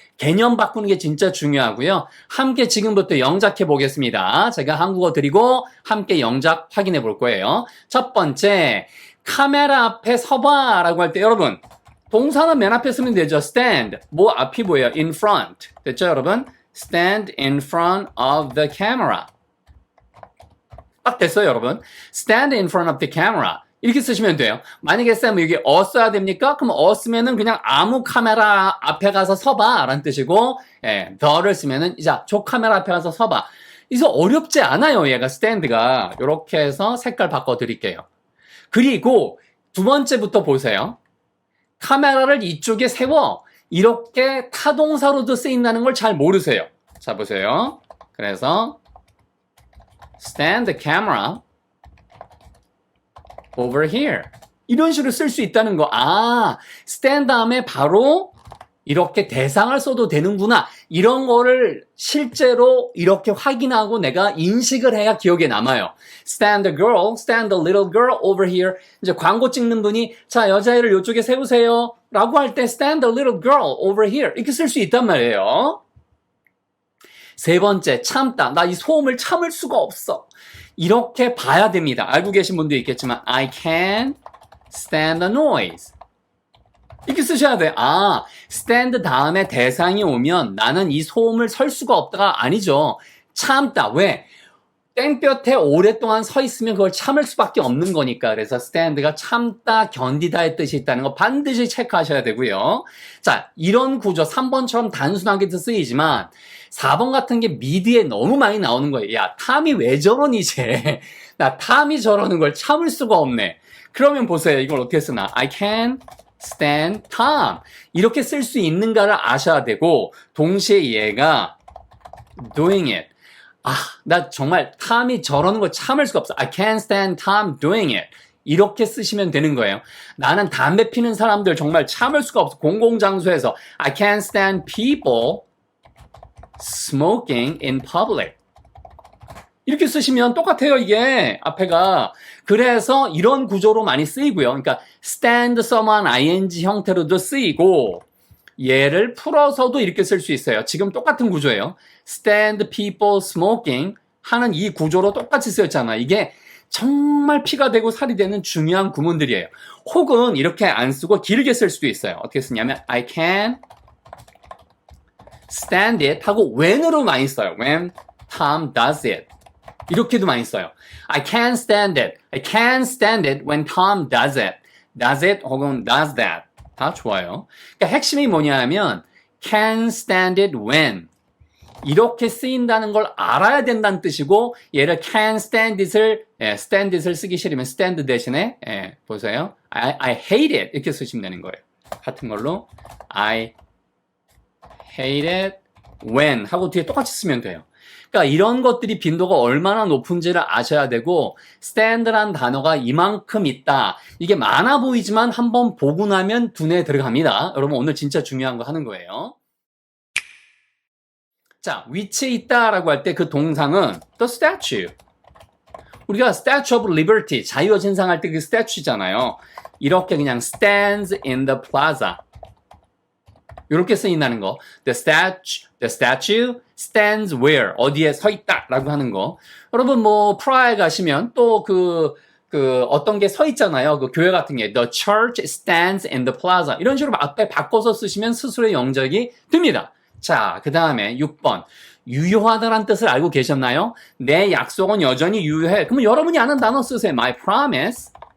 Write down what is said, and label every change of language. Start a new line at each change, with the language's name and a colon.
Korean: 개념 바꾸는 게 진짜 중요하고요. 함께 지금부터 영작해 보겠습니다. 제가 한국어 드리고 함께 영작 확인해 볼 거예요. 첫 번째, 카메라 앞에 서봐 라고 할 때 여러분 동사는 맨 앞에 쓰면 되죠. stand, 뭐 앞이 뭐예요? in front. 됐죠 여러분?
English: stand in front of the camera.
Korean: 딱 됐어요 여러분.
English: stand in front of the camera.
Korean: 이렇게 쓰시면 돼요. 만약에 쌤 여기 써야 됩니까? 그럼 쓰면은 그냥 아무 카메라 앞에 가서 서봐 라는 뜻이고 the를 쓰면은 자, 저 카메라 앞에 가서 서봐. 이거 어렵지 않아요. 얘가 stand가. 이렇게 해서 색깔 바꿔 드릴게요. 그리고 두 번째부터 보세요. 카메라를 이쪽에 세워. 이렇게 타동사로도 쓰인다는 걸 잘 모르세요. 자 보세요. 그래서
English: stand the camera over here.
Korean: 이런 식으로 쓸 수 있다는 거. stand 다음에 바로 이렇게 대상을 써도 되는구나. 이런 거를 실제로 이렇게 확인하고 내가 인식을 해야 기억에 남아요.
English: Stand the girl, stand the little girl over here.
Korean: 이제 광고 찍는 분이 자 여자애를 이쪽에 세우세요 라고 할 때
English: stand the little girl over here
Korean: 이렇게 쓸 수 있단 말이에요. 세 번째, 참다. 나 이 소음을 참을 수가 없어. 이렇게 봐야 됩니다. 알고 계신 분도 있겠지만
English: I can't stand the noise.
Korean: 이렇게 쓰셔야 돼요. stand 다음에 대상이 오면 나는 이 소음을 설 수가 없다가 아니죠. 참다. 왜? 땡볕에 오랫동안 서 있으면 그걸 참을 수밖에 없는 거니까. 그래서 stand가 참다, 견디다의 뜻이 있다는 거 반드시 체크하셔야 되고요. 자, 이런 구조 3번처럼 단순하게도 쓰이지만 4번 같은 게 미드에 너무 많이 나오는 거예요. 야, 탐이 왜 저러니 이제. 나 탐이 저러는 걸 참을 수가 없네. 그러면 보세요. 이걸 어떻게 쓰나.
English: I can stand Tom.
Korean: 이렇게 쓸 수 있는가를 아셔야 되고 동시에 얘가 doing it. 나 정말 탐이 저러는 걸 참을 수가 없어.
English: I can't stand Tom doing it.
Korean: 이렇게 쓰시면 되는 거예요. 나는 담배 피는 사람들 정말 참을 수가 없어. 공공장소에서
English: I can't stand people smoking in public.
Korean: 이렇게 쓰시면 똑같아요, 이게. 앞에가. 그래서 이런 구조로 많이 쓰이고요. 그러니까 stand someone ing 형태로도 쓰이고 얘를 풀어서도 이렇게 쓸 수 있어요. 지금 똑같은 구조예요. stand people smoking 하는 이 구조로 똑같이 쓰였잖아. 이게 정말 피가 되고 살이 되는 중요한 구문들이에요. 혹은 이렇게 안 쓰고 길게 쓸 수도 있어요. 어떻게 쓰냐면
English: I can stand it
Korean: 하고 when으로 많이 써요.
English: When Tom does it.
Korean: 이렇게도 많이 써요.
English: I can't stand it. I can't stand it when Tom does it. Does it
Korean: 혹은
English: does that.
Korean: 다 좋아요. 그러니까 핵심이 뭐냐면
English: can stand it when.
Korean: 이렇게 쓰인다는 걸 알아야 된다는 뜻이고 얘를 can stand it을 쓰기 싫으면 stand 대신에 보세요. I hate it 이렇게 쓰시면 되는 거예요. 같은 걸로
English: I hate it when
Korean: 하고 뒤에 똑같이 쓰면 돼요. 그러니까 이런 것들이 빈도가 얼마나 높은지를 아셔야 되고 stand란 단어가 이만큼 있다. 이게 많아 보이지만 한번 보고 나면 두뇌에 들어갑니다. 여러분 오늘 진짜 중요한 거 하는 거예요. 자, 위치에 있다라고 할 때 그 동상은 the statue. 우리가 Statue of Liberty, 자유의 신상 할 때 그 statue잖아요. 이렇게 그냥
English: stands in the plaza.
Korean: 이렇게 쓰인다는 거.
English: The statue stands where?
Korean: 어디에 서 있다 라고 하는 거. 여러분 뭐 프라하에 가시면 또 어떤 게 서 있잖아요. 그 교회 같은 게
English: The church stands in the plaza.
Korean: 이런 식으로 앞에 바꿔서 쓰시면 스스로의 영적이 듭니다. 자, 그 다음에 6번. 유효하다란 뜻을 알고 계셨나요? 내 약속은 여전히 유효해. 그러면 여러분이 아는 단어 쓰세요.
English: My promise.